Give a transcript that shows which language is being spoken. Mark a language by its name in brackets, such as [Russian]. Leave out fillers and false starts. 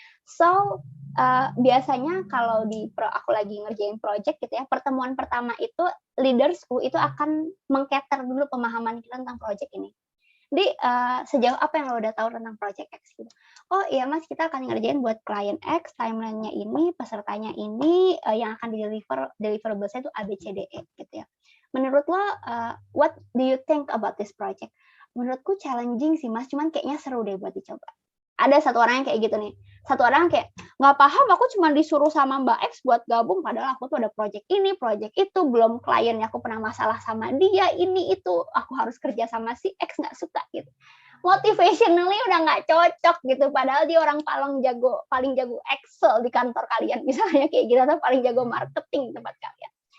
[Indonesian] So, biasanya kalau aku lagi ngerjain project gitu ya, pertemuan pertama itu leadersku itu akan meng-cater dulu pemahaman kita tentang project ini. Jadi sejauh apa yang lo udah tahu tentang project X gitu? Oh iya mas, kita akan ngerjain buat klien X, timeline-nya ini, pesertanya ini, yang akan deliverables-nya itu A, B, C, D, E gitu ya. Menurut lo, [English] what do you think about this project? [Indonesian] Menurutku challenging sih mas, cuman kayaknya seru deh buat dicoba. Ada satu orang yang kayak gitu nih. Satu orang kayak, nggak paham, aku cuma disuruh sama Mbak X buat gabung, padahal aku tuh ada project ini, project itu, belum kliennya aku pernah masalah sama dia, ini, itu, aku harus kerja sama si X, nggak suka gitu. Motivationally udah nggak cocok gitu, padahal dia orang paling jago Excel di kantor kalian, misalnya kayak gitu, atau paling jago marketing di tempat kalian.